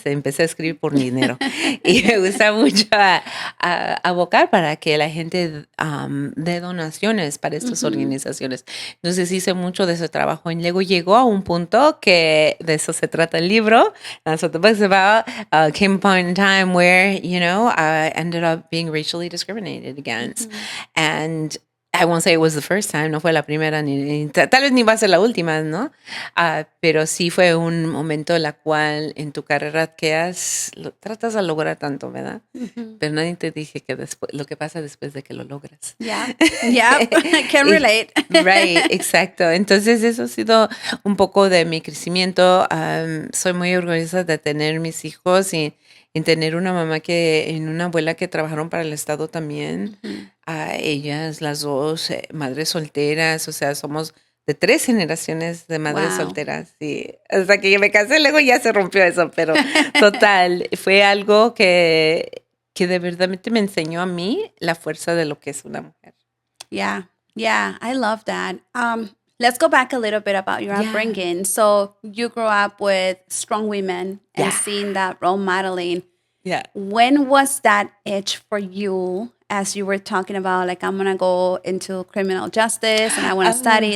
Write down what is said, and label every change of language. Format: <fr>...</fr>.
<es>Empecé a escribir por dinero. Y me gusta mucho abocar para que la gente dé donaciones para estas organizaciones. Entonces hice mucho de ese trabajo. Y luego llegó a un punto que de eso se trata el libro.</es> <en>That's what the book's about. Came a point in time where, I ended up being racially discriminated against. And I won't say it was the first time,</en> <es>no fue la primera, tal vez ni va a ser la última, ¿no? Pero sí fue un momento en la cual en tu carrera tratas de lograr tanto, ¿verdad? Pero nadie te dije que después, lo que pasa después de que lo logras.</es> <en>Yeah, I can relate. Right, exacto.</en> <es>Entonces eso ha sido un poco de mi crecimiento. Soy muy orgullosa de tener mis hijos y tener una mamá una abuela que trabajaron para el Estado también. Ellas, las dos, madres solteras, o sea, somos de 3 generaciones de madres solteras. Y hasta que me casé, luego ya se rompió eso, pero total, fue algo que de verdad me enseñó a mí la fuerza de lo que es una mujer.</es> <en>Yeah, I love that. Let's go back a little bit about your upbringing. So you grew up with strong women and seeing that role modeling. Yeah. When was that itch for you as you were talking about, like, I'm going to go into criminal justice and I want to study?</en>